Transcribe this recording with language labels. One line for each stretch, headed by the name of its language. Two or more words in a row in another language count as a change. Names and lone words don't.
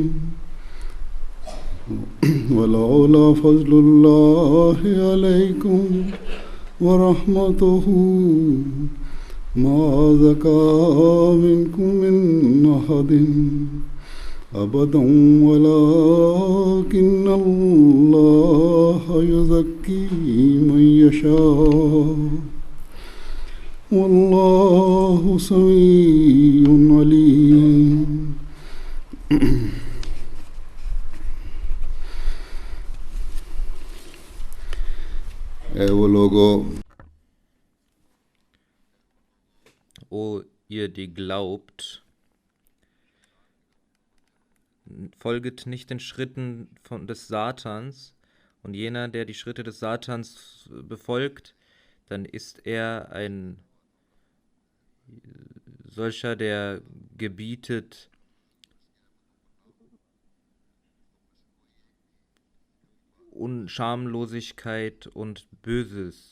Arabic: ولولا فضل الله عليكم ورحمته ما زكى منكم من أحد أبدا ولكن الله يزكي من يشاء والله سميع عليم. वो लोगों
German: O ihr, die glaubt, folget nicht den Schritten des Satans, und jener, der die Schritte des Satans befolgt, dann ist er ein solcher, der gebietet, Schamlosigkeit und Böses.